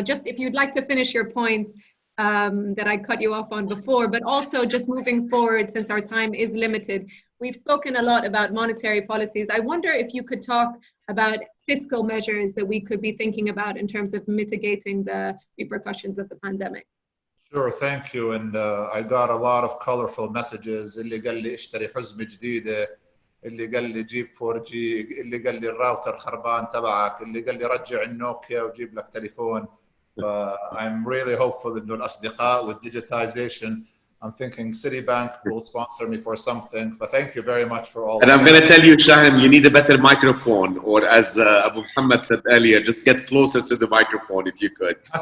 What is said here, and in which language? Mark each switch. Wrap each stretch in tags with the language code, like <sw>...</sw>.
<en>Just if you'd like to finish your point that I cut you off on before, but also just moving forward, since our time is limited. We've spoken a lot about monetary policies. I wonder if you could talk about fiscal measures that we could be thinking about in terms of mitigating the repercussions of the pandemic. Sure, thank you. And I got a lot of colorful messages.</en> <ar>اللي قال لي اشتري حزمة جديدة، اللي قال لي جيب 4G، اللي قال لي الراوتر خربان تبعك، اللي قال لي رجع النوكيا وجيب لك تليفون.</ar> <en>I'm really hopeful</en> <ar>إنه الأصدقاء</ar> <en>with digitization. I'm thinking Citibank will sponsor me for something. But thank you very much for all. And I'm going to tell you, Shaham, you need a better microphone, or as Abu Muhammad said earlier, just get closer to the microphone if you could.</en>